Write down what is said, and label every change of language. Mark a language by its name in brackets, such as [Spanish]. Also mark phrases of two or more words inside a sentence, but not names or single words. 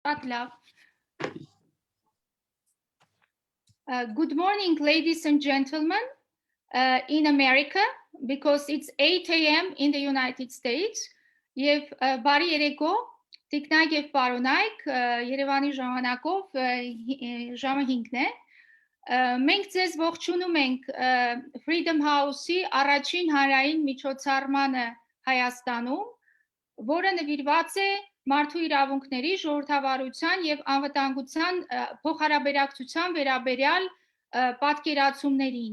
[English] Good morning, ladies and gentlemen, in America, because it's 8 a.m. in the United States. [Armenian] Եվ բարի երեկո, տիկնայք եւ պարոնայք, Երևանի ժամանակով ժամը 5-ն է։ Մենք ձեզ ողջունում ենք Freedom House-ի առաջին հանրային միջոցառմանը Հայաստանում, որը նվիրված է մարդու իրավունքների, ժողովրդավարության եւ անվտանգության փոխհարաբերակցության վերաբերյալ պատկերացումներին։